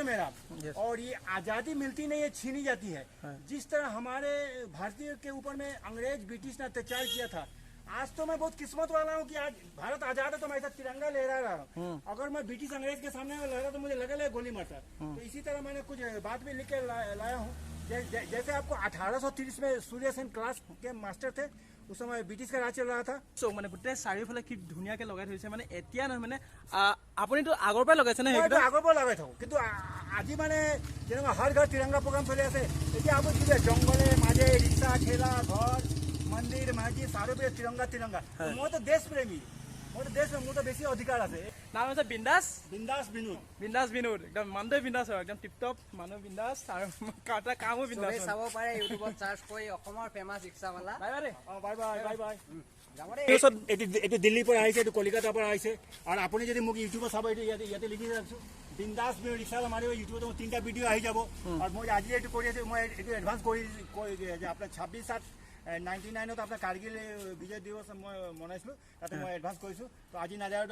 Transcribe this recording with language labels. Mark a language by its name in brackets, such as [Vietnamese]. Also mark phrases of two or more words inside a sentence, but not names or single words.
[Hindi] मेरा और ये आज़ादी मिलती नहीं है छीनी जाती है जिस तरह हमारे भारतीय के ऊपर में अंग्रेज ब्रिटिश ने अत्याचार किया था आज तो मैं बहुत किस्मत वाला हूँ कि आज भारत आजाद है तो मैं ऐसा तिरंगा लहरा रहा हूँ अगर मैं ब्रिटिश अंग्रेज के सामने लहरा तो मुझे लगा गोली मारता तो इसी तरह मैंने कुछ बात भी लिख के लाया हूँ जैसे आपको 1830 में सूर्य सेन क्लास के मास्टर थे उस समय ब्रिटिश का राज चल रहा था [Assamese] सो মানে গোটেই চাৰিওফালে কি ধুনীয়াকৈ লগাই থৈছে মানে এতিয়া নহয় মানে আপুনিতো আগৰ পৰাই লগাইছে নে সেইটো আগৰ পৰা লগাই থাকোঁ কিন্তু আজি মানে যেনেকুৱা হৰ ঘৰ তিৰংগা প্ৰগ্ৰাম চলি আছে এতিয়া আপুনি কি জংঘলে মাজে ৰিক্সা ঠেলা ঘৰ মন্দিৰ মছজিদ চাৰিওফালে তিৰংগা মই তো দেশ প্ৰেমী মোৰ তো বেছি অধিকাৰ আছে নাম হৈছে বিন্দাস बिंदास विनोद বিন্দাস বিনোদ একদম মানুহটোৱে বিন্দাস হয় একদম টিপটপ মানুহ বিন্দাস আৰু কাটা কামো বিন্দাস চবেই চাব পাৰে ইউটিউবত চাৰ্চ কৰি অসমৰ ফেমাছ ৰিক্সাৱালা বাই বাই বাই বাই বাই বাই যাব দেই এইটো দিল্লীৰ পৰা আহিছে এইটো কলিকতাৰ পৰা আহিছে আৰু আপুনি যদি মোক ইউটিউবত চাব এইটো ইয়াতে লিখি ৰাখিছোঁ বিন্দাস ৰিক্সাৱালা মাৰিব ইউটিউবত মোৰ 3টা ভিডিঅ' আহি যাব আৰু মই আজি এইটো কৰি আছোঁ মই এইটো এডভান্স কৰি যে আপোনাৰ 26/7/99 আপোনাৰ কাৰ্গিল বিজয় দিৱস মই মনাইছিলোঁ তাতে মই এডভান্স কৰিছোঁ তো আজি নাযায়তো